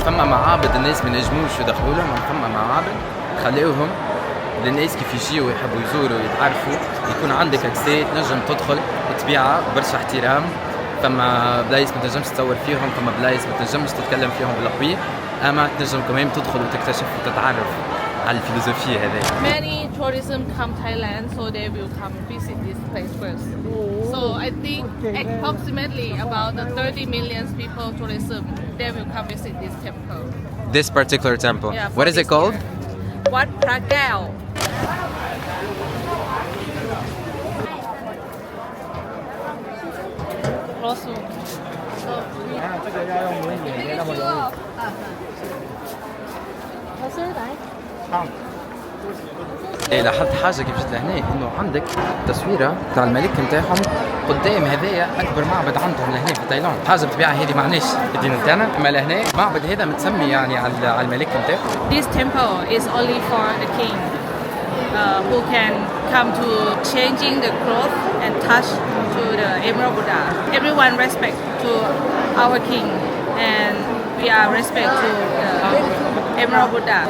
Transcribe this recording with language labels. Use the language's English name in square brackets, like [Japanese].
[Arabic] معابد الناس ما نجموش يدخلوا لهم، فما معابد خليوهم للناس كيف يجيوا يحبوا يزوروا يتعرفوا، يكون عندك اكسي تنجم تدخل بطبيعه برشا احترام. فما بلايص ما تنجمش تصور فيهم، فما بلايص ما تنجمش تتكلم فيهم بالقوي، اما تنجم كمان تدخل وتكتشف وتتعرف على الفلسفيه هذه. [English] Many tourism come Thailand, so they will come visit this place first. So I think approximately about 30 million people tourism, they will come visit this temple. This particular temple. Yeah, What is it called? Wat Pragao. [Arabic] إيه لاحظت حاجة كيف جيت لهنا، إنه عندك تصويرة تاع الملك نتاعهم قدام هذايا أكبر معبد عندهم لهنا في تايلاند. حاجة بالطبيعة هذه معناش في الدين نتاعنا، أما لهنا المعبد هذا متسمي يعني على الملك نتاعهم. [English] This temple is only for the king who can come to changing the clothes and touch to the Emerald Buddha. Everyone respect to our king and we are respect to the Emerald Buddha.